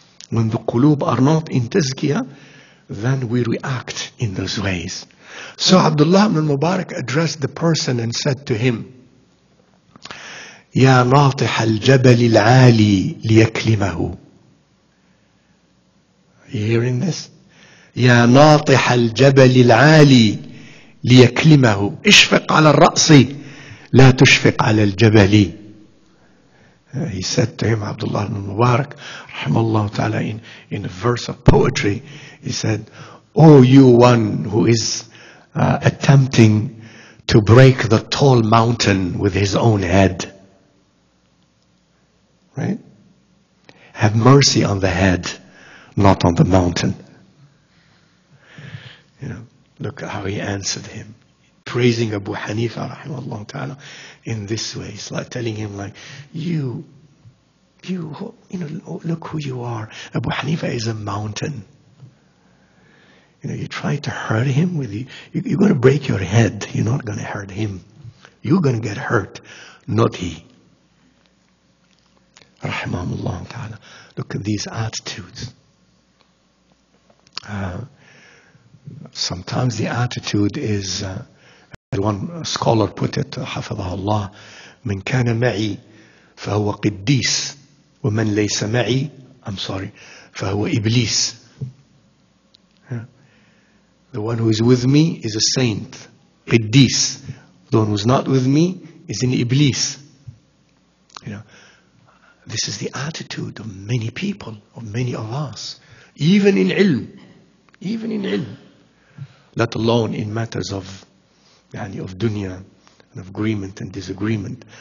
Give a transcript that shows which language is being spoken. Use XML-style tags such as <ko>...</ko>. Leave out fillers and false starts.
<en>When the qulub are not in tazkiyah, then we react in those ways. So Abdullah ibn Mubarak addressed the person and said to him,</en> <ar>يا ناطح الجبل العالي ليكلمه.</ar> <en>You hearing this? يا ناطح الجبل العالي ليكلمه اشفق على الرأس لا تشفق على الجبل. He said to him, Abdullah ibn Mubarak, rahimahullah ta'ala, in a verse of poetry, he said, "Oh, you one who is attempting to break the tall mountain with his own head. Right? Have mercy on the head, not on the mountain. Look at how he answered him. Praising Abu Hanifa, rahimahullah ta'ala, in this way. It's like telling him, like, you, look who you are. Abu Hanifa is a mountain. You try to hurt him you're going to break your head. You're not going to hurt him. You're going to get hurt, not he. Rahimahullah ta'ala. Look at these attitudes. Sometimes the attitude is, one scholar put it,</en> <ar>حفظه الله, من كان معي فهو قديس ومن ليس معي, فهو إبليس.</ar> <en>The one who is with me is a saint, قديس. The one who is not with me is an Iblis. This is the attitude of many people, of many of us, even in ilm, let alone in matters of dunya and of agreement and disagreement.</en>